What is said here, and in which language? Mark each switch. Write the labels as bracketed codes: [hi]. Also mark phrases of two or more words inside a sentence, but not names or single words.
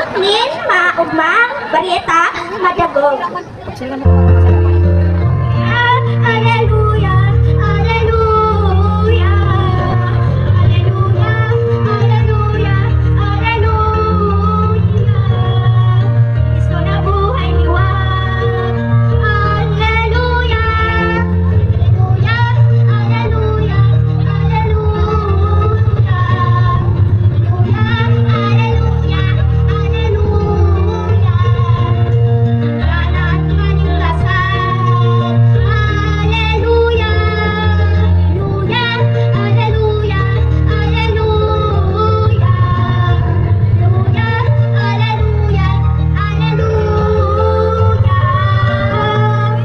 [bik] nin maugmang bariyeta madagog. [la] Alleluia, alleluia, alleluia, alleluia, alleluia. [bik] Kristo na buhay liwag. [la] Alleluia, alleluia, alleluia, alleluia. Alleluia, alleluia, alleluia. [bik] Lahat kaligtasan. [la] Alleluia, alleluia, alleluia, alleluia. Alleluia, alleluia.